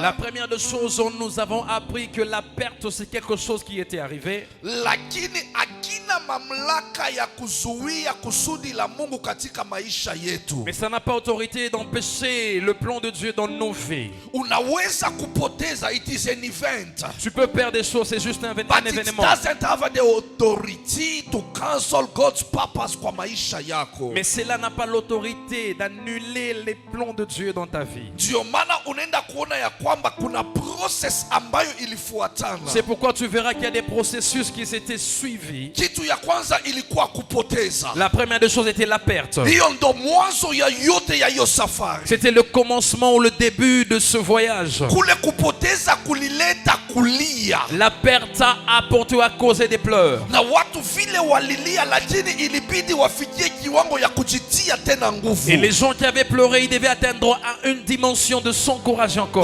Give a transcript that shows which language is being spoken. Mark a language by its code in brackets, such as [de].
[fr] la première des choses, nous avons appris que la perte, c'est quelque chose qui était arrivé, [sw] Lakini akina mamlaka ya kuzuia kusudi la Mungu katika maisha yetu. [fr] mais ça n'a pas autorité d'empêcher le plan de Dieu dans nos vies. [sw] Unaweza kupoteza, [en] it is an event. [fr] Tu peux perdre des choses, c'est juste un [en] But it [fr] événement. [en] doesn't have the authority to cancel God's purpose [sw] kwa maisha yako. [fr] Mais cela n'a pas l'autorité d'annuler les plans de Dieu dans ta vie. [sw] Ndio maana unaenda kuona ya kwamba kuna process ambayo ilifuatana. [fr] C'est pourquoi tu verras qu'il y a des processus qui s'étaient suivis. [sw] Kitu ya kwanza ilikuwa kupoteza. [fr] La première des choses était la perte. [sw] Hiyo ndo mwanzo ya yote ya hiyo safari. [fr] C'était le commencement ou le début de ce voyage. [sw] Kule kupoteza kulileta kulia. [fr] La perte a apporté à causer des pleurs. [sw] Na watu vile walilia, lakini ilibidi wafikie kiwango ya kujitia tena nguvu. [fr] Et les gens qui avaient pleuré, ils devaient atteindre à une dimension de s'encourager encore.